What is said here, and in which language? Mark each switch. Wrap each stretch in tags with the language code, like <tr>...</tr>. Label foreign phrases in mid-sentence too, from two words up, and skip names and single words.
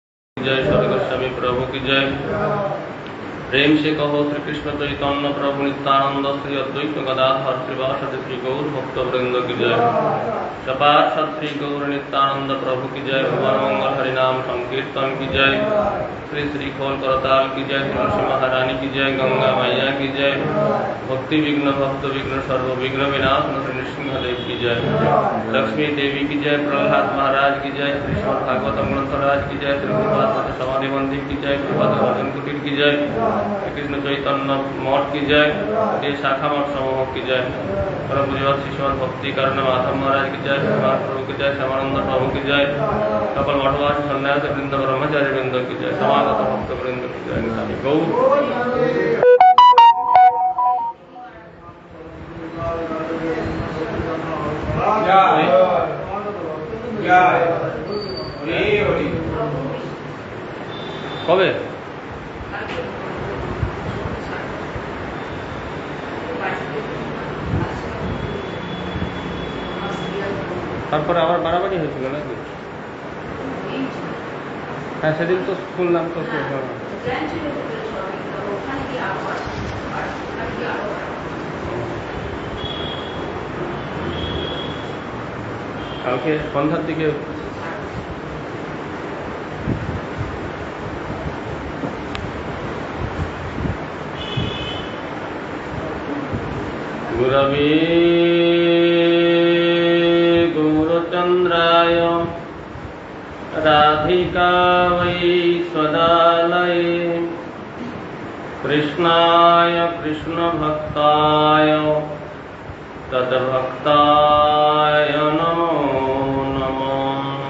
<hi>जय स्वर्गस्वामी प्रभु की जय। प्रेम से कहो श्री कृष्ण चैतन्य प्रभु नित्यानंद श्री अद्वैत गदाधर श्रीवासदि श्री गौर भक्त वृंद की जय। सपार्षद श्री गौर नित्यानंद प्रभु की जय। भगवान मंगल हरिनाम संकीर्तन की जय। श्री श्री खोल करताल की जय। तुलसी महारानी की जय। गंगा मैया की जय। भक्ति विघ्न भक्त विघ्न सर्व विघ्न विनाश श्री नृसिंहदेव की जय। लक्ष्मी देवी की जय। प्रहलाद महाराज की जय। श्रीमद् भागवत ग्रंथराज की जय। श्री समाधि मंदिर की जय। भजन कुटीर की जय। कृष्ण चैतन्य मठ की जय। ये शाखा मठ समूह की जय। परम पूज्य शिशुमत भक्ति कारण माधव महाराज की जय। श्रीमान प्रभु की जय। श्यामानंद प्रभु की जय। सकल मठवासी सन्यास वृंद ब्रह्मचारी वृंद की जय। समागत भक्त वृंद की जय। निताई गौर।</hi> <bn>কবে তারপরে আবার বাড়াবাড়ি হয়েছিল নাকি? হ্যাঁ, সেদিন তো শুনলাম তো। কালকে সন্ধ্যার দিকে गुरवे</bn> <sa>गौरचन्द्राय राधिकावै स्वदालये कृष्णाय कृष्णभक्ताय तद्भक्ताय नमो नमः।</sa>